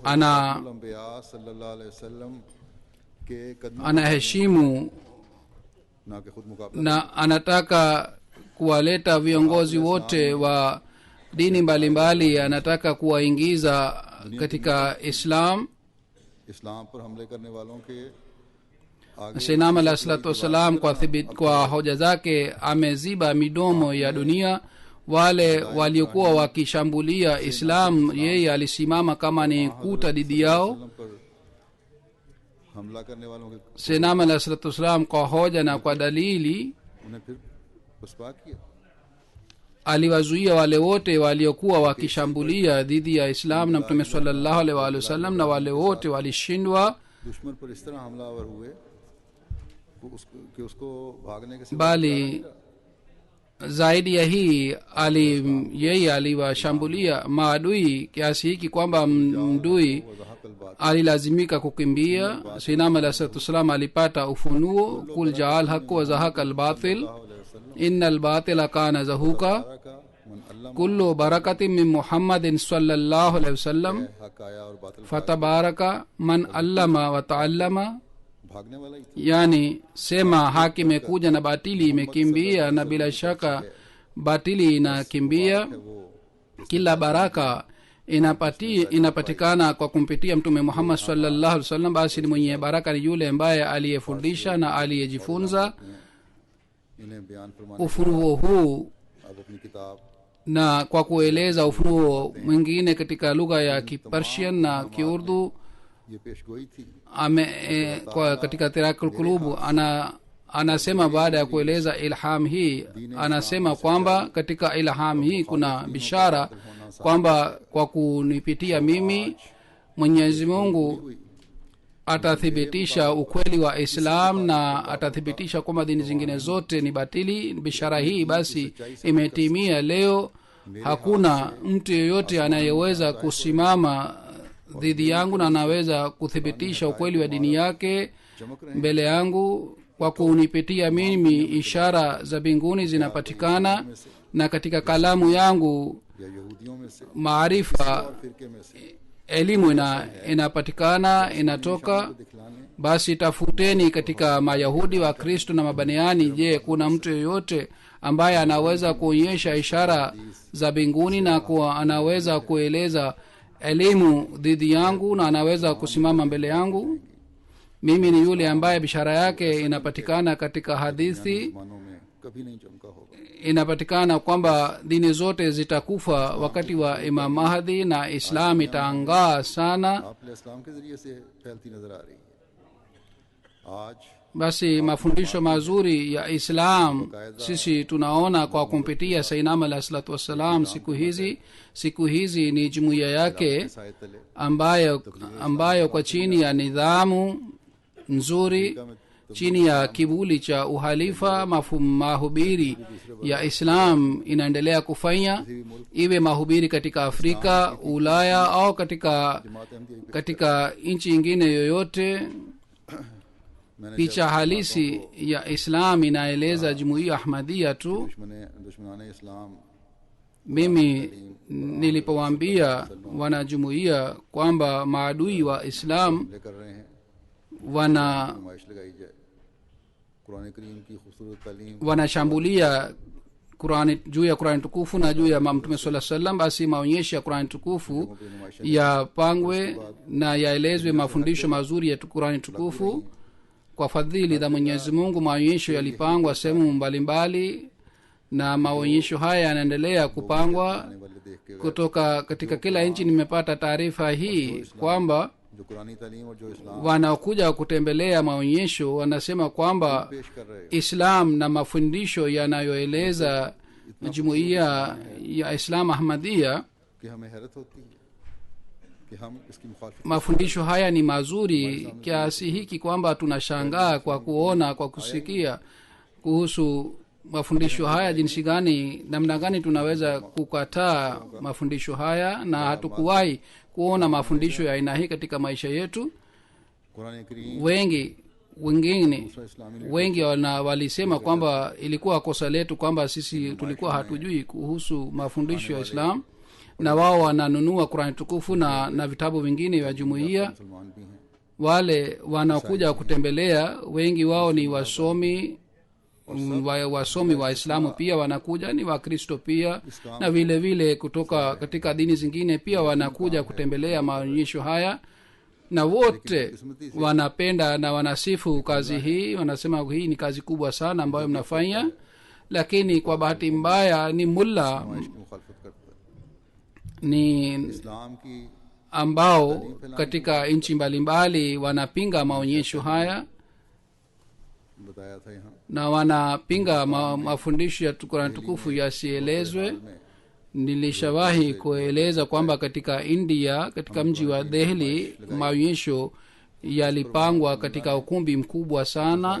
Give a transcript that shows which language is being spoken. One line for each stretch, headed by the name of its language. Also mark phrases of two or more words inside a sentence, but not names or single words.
Swahili: ana
Urdu: انبیاء
Arabic: صلی اللہ علیہ وسلم
Urdu: کے قدموں
Swahili: anaheshimu
Urdu: نا کے خود مقابلہ
Swahili: na anataka kuwaleta viongozi wote wa dini mbalimbali, anataka kuwaingiza katika Islam.
Urdu: اسلام پر حملے کرنے والوں کے آگے
Arabic: سيدنا عليه الصلاة والسلام
Swahili: kwa hoja zake ameziba midomo ya dunia. Wale waliokuwa wakishambulia Islam, yeye alisimama kama ni kuta dhidi yao.
Urdu: وسلم پر حملہ کرنے والوں کے
Arabic: سيدنا عليه الصلاة والسلام
Swahili: kwa hoja na kwa dalili
Urdu: انہیں پھر پشپا کیا
Swahili: aliwazuia wale wote waliokuwa wakishambulia dhidi ya Islam na mtume
Arabic: صلى الله عليه وسلم,
Swahili: na wale wote walishindwa.
Urdu: دشمن پر اس طرح حملہ آور ہوئے کہ اسکو بھاگنے کے سوا
Swahili: Bali zaidi ya hii yeye aliwashambulia maadui kiasi hiki kwamba mdui alilazimika kukimbia.
Arabic: سيدنا عليه الصلاة والسلام
Swahili: alipata ufunuo,
Arabic: قل جاء الحق وزهق الباطل إن الباطل كان زهوقا كل بركة من محمد صلى الله عليه وسلم
Urdu: حق آیا اور باطل
Arabic: فتبارك من علّم وتعلّم.
Urdu: بھاگنے والا ہی تھا
Swahili: Yani sema haki imekuja na batili imekimbia, na bila shaka batili inakimbia.
Urdu: वो
Swahili: Kila baraka inapatikana kwa kumpitia mtume Muhammad
Arabic: صلى الله عليه وسلم.
Swahili: Basi ni mwenye baraka ni yule ambaye aliyefundisha na aliyejifunza
Urdu: انہیں بیان فرمانے
Swahili: ufunuo huu,
Urdu: اب اپنی کتاب
Swahili: na kwa kueleza ufunuo mwingine katika lugha ya Kipersian na Kiurdu.
Urdu: یہ پیشگوئی تھی
Swahili: Kwa katika Tirakul Qulub anasema baada ya kueleza ilham hii, anasema kwamba katika ilham hii kuna bishara kwamba kwa kunipitia mimi Mwenyezi Mungu atathibitisha ukweli wa Islam na atathibitisha kwamba dini zingine zote ni batili. Bishara hii basi imetimia leo. Hakuna mtu yeyote anayeweza kusimama dhidi yangu na anaweza kuthibitisha ukweli wa dini yake mbele yangu. Kwa kunipitia mimi ishara za mbinguni zinapatikana, na katika kalamu yangu
Urdu: یا یہودیوں میں سے
Swahili: maarifa,
Urdu: فرقے میں سے
Swahili: elimu inapatikana inatoka.
Urdu: दिखलाने
Swahili: Basi tafuteni katika Mayahudi wa Kristo na Mabaniani, je, kuna mtu yeyote ambaye anaweza kuonyesha ishara za mbinguni na anaweza kueleza elimu dhidi yangu na anaweza kusimama mbele yangu? Mimi ni yule ambaye bishara yake inapatikana katika hadithi.
Urdu: مانوں میں کبھی نہیں چمکا ہوگا
Swahili: Inapatikana kwamba dini zote zitakufa wakati wa Imam Mahdi na Islam itaangaa sana.
Urdu: آپنے اسلام کے ذریعے سے پھیلتی نظر آ رہی ہے آج
Swahili: Basi mafundisho mazuri ya Islam sisi tunaona kwa kumpitia
Arabic: سيدنا عليه الصلاة والسلام.
Swahili: Siku hizi ni jumuiya yake
Urdu: سائے تلے
Swahili: ambayo kwa chini ya nidhamu nzuri, chini ya kivuli cha uhalifa, mahubiri ya Islam inaendelea kufanya, iwe mahubiri katika Afrika, Ulaya au katika nchi nyingine yoyote. Picha halisi ya Islam inaeleza jumuiya Ahmadiyya tu.
Urdu: دشمنانِ اسلام
Swahili: Mimi nilipowaambia wanajumuiya kwamba maadui wa Islam
Urdu: لے کر رہے ہیں
Swahili: wana
Urdu: نمائش لگائی جائے قرآن کریم کی خوبصورت تعلیم
Swahili: wanashambulia Qurani, juu ya Qurani tukufu na juu ya mtume
Arabic: صلى الله عليه وسلم,
Swahili: basi maonyesho ya Qurani tukufu yapangwe na yaelezwe mafundisho mazuri ya Qurani tukufu. Kwa fadhili za Mwenyezi Mungu maonyesho yalipangwa sehemu mbalimbali, na maonyesho haya yanaendelea kupangwa kutoka katika kila nchi. Nimepata taarifa hii kwamba
Urdu: جو قرآنی تعلیم اور جو اسلام
Swahili: wanaokuja kutembelea maonyesho wanasema kwamba
Urdu: پیش کر رہے
Swahili: Islam na mafundisho yanayoeleza jumuiya ya Islam Ahmadiyya,
Urdu: کہ ہمیں حیرت ہوتی ہے کہ ہم اسکی مخالفت
Swahili: mafundisho haya ni mazuri kiasi hiki kwamba tunashangaa kwa kuona, kwa kusikia kuhusu mafundisho haya, jinsi gani, namna gani tunaweza kukataa mafundisho haya, na hatukuwahi kuona mafundisho ya aina hii katika maisha yetu.
Urdu: قرآن کریم
Swahili: Wengine
Urdu: इस्लामी
Swahili: wengi walisema kwamba ilikuwa kosa letu kwamba sisi tulikuwa hatujui kuhusu mafundisho ya Islam, na wao wananunua Qur'an tukufu na vitabu vingine vya jumuiya.
Urdu: مسلمان بھی ہیں
Swahili: Wale wanaokuja kutembelea wengi wao ni wasomi wasomi wa Islamu, pia wanakuja ni Wakristo pia, na vile vile kutoka katika dini zingine pia wanakuja kutembelea maonyesho haya, na wote wanapenda na wanasifu kazi hii. Wanasema hii ni kazi kubwa sana ambayo mnafanya, lakini kwa bahati mbaya ni mulla
Urdu: سماج کی مخالفت کرتا ہے
Swahili: ni
Urdu: اسلام کی
Swahili: ambao katika nchi mbalimbali wanapinga maonyesho haya
Urdu: بتایا تھا یہاں
Swahili: na wanapinga mafundisho ya Qur'an tukufu yasielezwe.
Urdu: में
Swahili: Nilishawahi kueleza kwamba katika India, katika mji wa Delhi, maonyesho yalipangwa katika ukumbi mkubwa sana.